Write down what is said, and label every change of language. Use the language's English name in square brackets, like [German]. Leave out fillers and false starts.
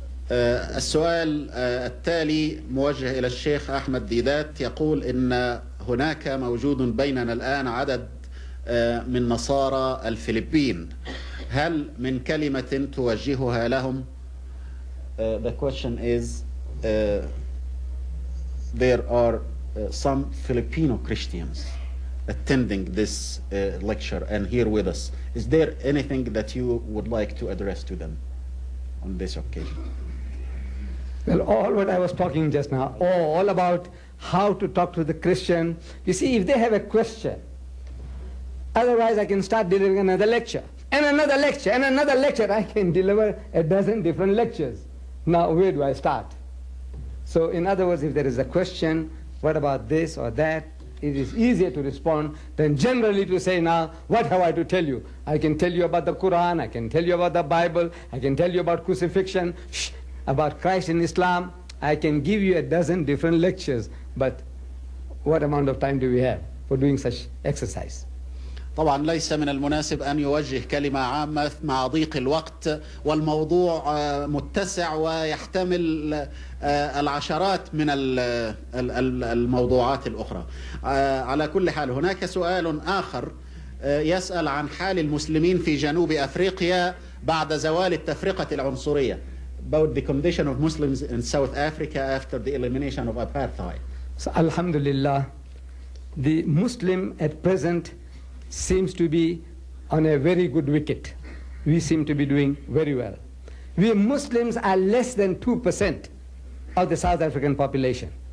[Arabic] السؤال التالي موجه إلى الشيخ أحمد ديدات، يقول إن هناك موجود بيننا الآن عدد من نصارى الفلبين، هل من كلمة توجهها لهم؟ [English] The question is there are some Filipino Christians attending this lecture and here with us. Is there anything that you would like to address to them on this occasion? Well, all what I was talking just now, all about how to talk to the Christian. You see, if they have a question, otherwise I can start delivering another lecture, and another lecture, and another lecture. I can deliver a dozen different lectures. Now, where do I start? So, in other words, if there is a question, what about this or that, it is easier to respond than generally to say, now, what have I to tell you? I can tell you about the Quran, I can tell you about the Bible, I can tell you about crucifixion, about Christ in Islam. I can give you a dozen different lectures, but what amount of time do we have for doing such exercise? [Arabic] طبعا ليس من المناسب أن يوجه كلمة عامة مع ضيق الوقت، والموضوع متسع ويحتمل العشرات من الموضوعات الأخرى. على كل حال هناك سؤال آخر يسأل عن حال المسلمين في جنوب أفريقيا بعد زوال التفرقة العنصرية. [English] About the condition of Muslims in South Africa after the elimination of apartheid. So, Alhamdulillah, the Muslim at present seems to be on a very good wicket. We seem to be doing very well. We Muslims are less than 2% of the South African population.